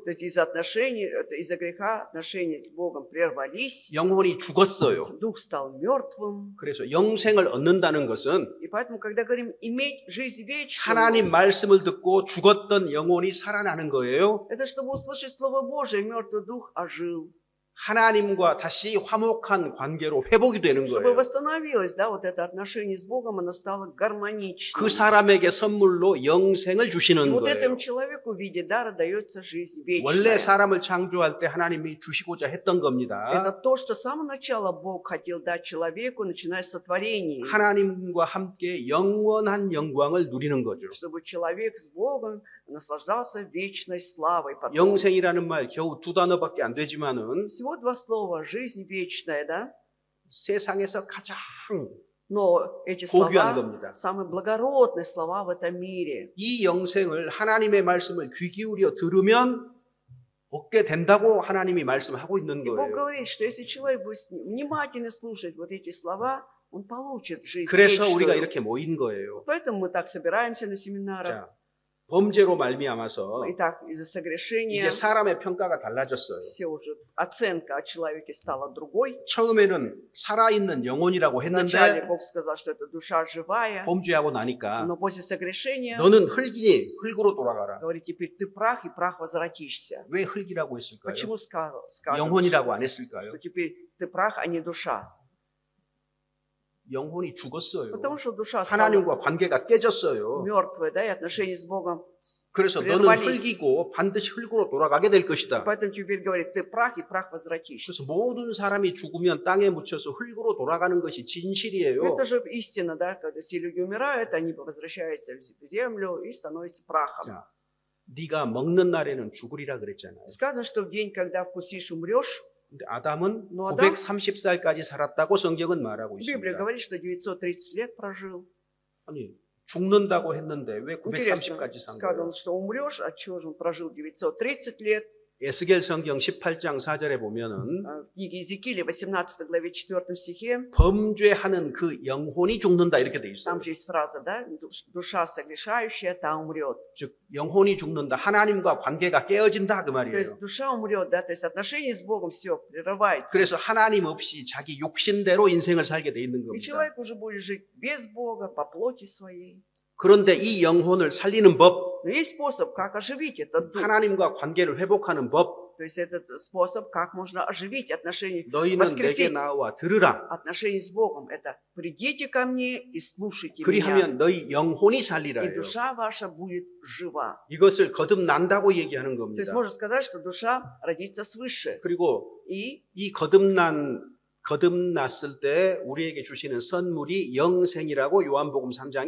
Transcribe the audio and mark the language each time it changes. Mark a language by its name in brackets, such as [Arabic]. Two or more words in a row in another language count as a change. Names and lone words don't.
[Russian] То есть из-за отношений, из-за греха отношения с Богом прервались, [Korean] 영혼이 죽었어요. [Russian] дух стал мертвым. [Korean] 그래서 영생을 얻는다는 것은 [Russian] И поэтому, когда говорим иметь жизнь вечную, [Korean] 하나님 말씀을 듣고 죽었던 영혼이 살아나는 거예요. [Russian] это чтобы услышать Слово Божие, мертвый дух ожил. [Korean] 하나님과 다시 화목한 관계로 회복이 되는 [Russian] Чтобы [Korean] 거예요. [Russian] восстановилось, да, вот это отношение с Богом, оно стало гармоничным. [Korean] 그 사람에게 선물로 영생을 [Russian] И [Korean] 주시는 [Russian] вот [Korean] 거예요. [Russian] этому человеку в виде дара дается жизнь [Korean] 원래 [Russian] вечная. [Korean] 사람을 창조할 때 하나님이 주시고자 했던 [Russian] Это [Korean] 겁니다. [Russian] то, что с самого начала Бог хотел дать человеку, начиная с сотворения. [Korean] 하나님과 함께 영원한 영광을 누리는 거죠. [Russian] Чтобы человек с Богом наслаждался вечной славой. Потом. [Korean] 영생이라는 말 겨우 두 단어밖에 안 되지만은 [Russian] Всего два слова. Жизнь вечная, да? [Korean] 세상에서 가장 [Russian] Но эти [Korean] 고귀한 [Russian] слова [Korean] 겁니다. [Russian] самые благородные слова в этом мире. [Korean] 이 영생을 하나님의 말씀을 귀 기울여 들으면 얻게 된다고 하나님이 말씀하고 있는 [Russian] И Бог [Korean] 거예요. [Russian] говорит, что если человек будет внимательно слушать вот эти слова, он получит жизнь [Korean] 그래서 우리가 [Russian] вечную. [Korean] 이렇게 모인 거예요. [Russian] Поэтому мы так собираемся на семинарах. [Korean] 자, 범죄로 말미암아서 [Russian] Итак, из-за согрешения [Korean] 이제 사람의 평가가 달라졌어요. [Russian] все уже оценка о человеке стала другой. [Korean] 처음에는 살아있는 영혼이라고 [Russian] Вначале [Korean] 했는데 [Russian] Бог сказал, что это душа живая, [Korean] 범죄하고 나니까 [Russian] но после согрешения [Korean] 너는 흙이니 흙으로 돌아가라. [Russian] говорит, теперь ты прах, и прах возвратишься. [Korean] 왜 흙이라고 했을까요? [Russian] Почему сказано, [Korean] 영혼이라고 안 했을까요? [Russian] что теперь ты прах, а не душа? [Korean] 영혼이 죽었어요. [Russian] Потому что душа стала [Korean] 하나님과 관계가 깨졌어요. [Russian] мертвой, да, и отношения с Богом. [Korean] 그래서 너는 흙이고 반드시 흙으로 돌아가게 될 것이다. [Russian] Поэтому теперь говорит, ты прах, и прах возвратишься. [Korean] 그래서 모든 사람이 죽으면 땅에 묻혀서 흙으로 돌아가는 것이 진실이에요. [Russian] Это же истина, да, когда все люди умирают, они возвращаются в землю и становятся прахом. [Korean] 자, 네가 먹는 날에는 죽으리라 그랬잖아요. [Russian] Сказано, что в день, когда вкусишь, умрешь. [Korean] 근데 아담은 뭐 아담? 930살까지 살았다고 성경은 말하고 [Russian] Библия [Korean] 있습니다. [Russian] говорит, что 930 лет прожил. [Korean] 아니, 죽는다고 했는데 왜 [Russian] Интересно, [Korean] 930까지 산 거예요? [Russian] сказано, что умрешь, от чего же он прожил 930 лет. [Korean] 에스겔 성경 18장 4절에 보면은 [Russian] В книге Иезекииля, 18 главе 4 стихе, [Korean] 범죄하는 그 영혼이 죽는다 이렇게 돼 있어요. [Russian] там же есть фраза, да, душа согрешающая, та умрет. [Korean] 즉 영혼이 죽는다. 하나님과 관계가 깨어진다 그 [Russian] То [Korean] 말이에요. [Russian] есть душа умрет, да, то есть отношения с Богом все прерывается. [Korean] 그래서 하나님 없이 자기 욕심대로 인생을 살게 돼 있는 [Russian] И [Korean] 겁니다. [Russian] человек уже будет жить без Бога, по плоти своей. [Korean] 그런데 이 영혼을 살리는 법, [Russian] Но есть способ, как оживить этот дух. [Korean] 하나님과 관계를 회복하는 법, [Russian] То есть этот способ, как можно оживить отношения, [Korean] 너희는 내게 [Russian] воскресить [Korean] 나와 들으라. [Russian] отношения с Богом. Это придите ко мне и слушайте меня, [Korean] 그리하면 너희 영혼이 [Russian] и [Korean] 살리라예요. [Russian] душа ваша будет жива. [Korean] 이것을 거듭난다고 얘기하는 [Russian] То есть [Korean] 겁니다. [Russian] можно сказать, что душа родится свыше. [Korean] 그리고 [Russian] И [Korean] 이 거듭났을 때 우리에게 주시는 선물이 영생이라고 요한복음 3장에